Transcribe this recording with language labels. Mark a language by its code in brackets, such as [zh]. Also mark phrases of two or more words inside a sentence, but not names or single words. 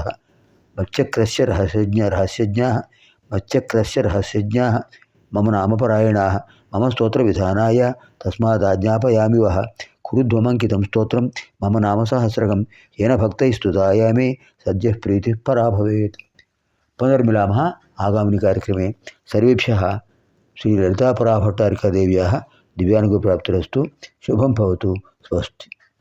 [sa] మచ్చక్రస్య రహస్యజ్ఞాః మమ నామపరాయణాః మమ స్తోత్రవిధానాయ తస్మాదాజ్ఞాపయామి వః. కురుధ్వమంకితం స్తోత్రం మమ నామ సహస్రకం येन భక్తైస్తుతాయా మే సద్యః ప్రీతిః పరా భవేత్. పునర్మిలామः आगामिनि कार्यक्रमे. सर्वेभ्यः श्रीललितापराभट्टारिकादेव्याः दिव्यानुग्रहप्राप्तिरस्तु. शुभं भवतु. स्वस्ति.